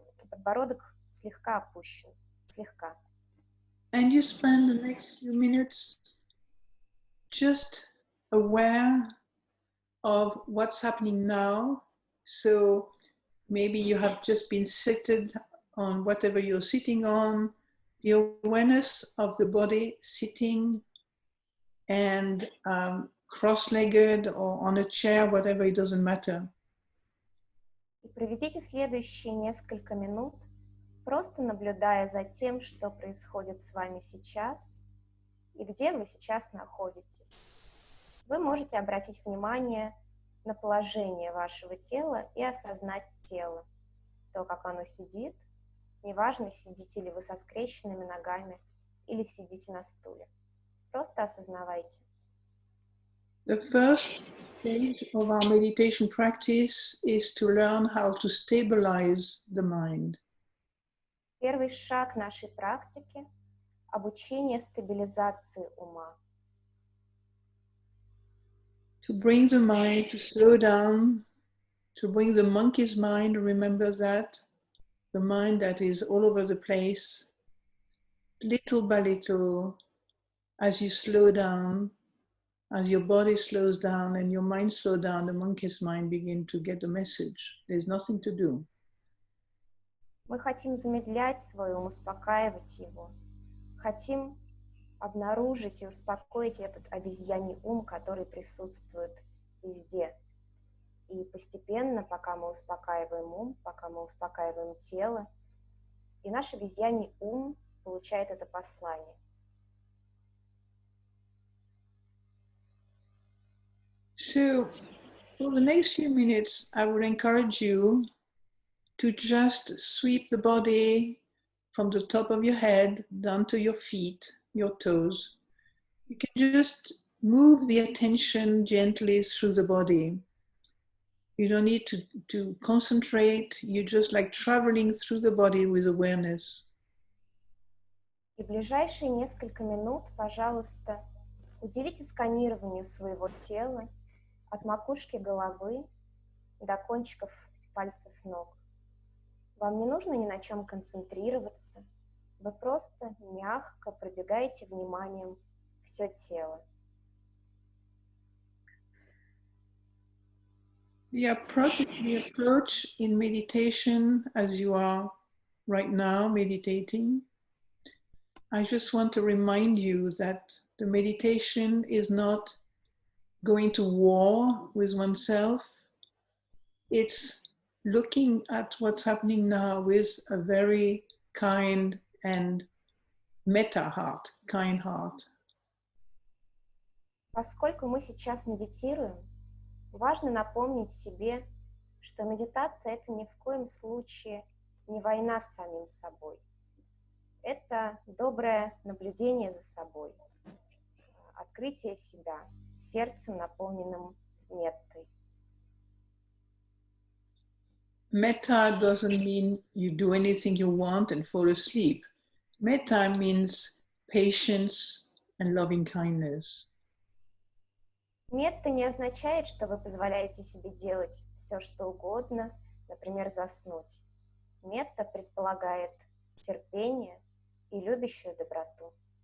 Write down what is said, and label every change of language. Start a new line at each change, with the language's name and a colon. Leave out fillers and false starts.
Russian: Подбородок слегка опущен, слегка.
English: And you spend the next few minutes just aware of what's happening now. So maybe you have just been seated on whatever you're sitting on, the awareness of the body sitting and cross-legged or on a chair, whatever, it doesn't matter.
Russian: И проведите следующие несколько минут, просто наблюдая за тем, что происходит с вами сейчас и где вы сейчас находитесь. Вы можете обратить внимание на положение вашего тела и осознать тело, то, как оно сидит. Неважно, сидите ли вы со скрещенными ногами или сидите на стуле. Просто осознавайте.
English: The first stage of our meditation practice is to learn how to stabilize the mind.
Russian: Первый шаг нашей практики – обучение стабилизации ума.
English: To bring the mind to slow down, to bring the monkey's mind, remember that, the mind that is all over the place, little by little, as you slow down, as your body slows down and your mind slows down, the monkey's mind begins to get the message. There's nothing to do.
Russian: Мы хотим замедлять свой ум, успокаивать его. Хотим обнаружить и успокоить этот обезьяний ум, который присутствует везде. И постепенно, пока мы успокаиваем ум, пока мы успокаиваем тело, и наш обезьяний ум получает это послание.
English: So, for the next few minutes, I would encourage you to just sweep the body from the top of your head down to your feet, your toes, You can just move the attention gently through the body. You don't need to concentrate. You're just like traveling through the body with awareness.
Russian: И в ближайшие несколько минут, пожалуйста, уделите сканированию своего тела от макушки головы до кончиков пальцев ног. Вам не нужно ни на чем концентрироваться. Вы просто мягко пробегаете вниманием все тело.
English: The approach in meditation, as you are right now meditating, I just want to remind you that the meditation is not going to war with oneself. It's looking at what's happening now with a very kind and metta heart, kind heart.
Russian: Поскольку мы сейчас медитируем, важно напомнить себе, что медитация — это ни в коем случае не война с самим собой. Это доброе наблюдение за собой, открытие себя сердцем, наполненным меттой.
English: Metta doesn't mean you do anything you want and fall asleep. Metta means patience and loving kindness.
Russian: Метта не означает, что вы позволяете себе делать все, что угодно, например, заснуть. Метта предполагает терпение и любящую доброту.